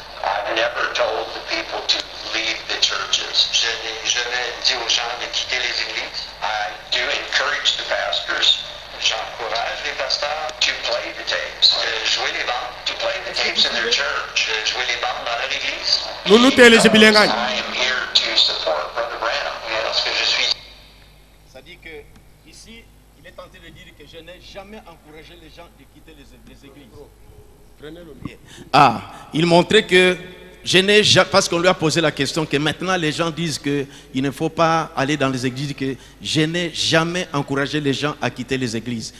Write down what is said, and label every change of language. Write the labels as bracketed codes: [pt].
[en] I've never told the people to leave the churches. [fr] Je n'ai jamais dit aux gens de quitter les églises. [en] I do encourage the pastors. [fr] J'encourage les pasteurs [en] to play the tapes. [fr] Jouer les bandes, [en] to play the tapes in their church. [fr] Jouer les bandes dans leur église. Nunu teleja bilengani. [en] I am here to support Brother Branham. [fr] Parce que je suis. Ça dit que ici, il est tenté de dire que je n'ai jamais encouragé les gens de quitter les églises. Ah, il montrait que je n'ai jamais, parce qu'on lui a posé la question que maintenant les gens disent qu'il ne faut pas aller dans les églises, que je n'ai jamais encouragé les gens à quitter les églises.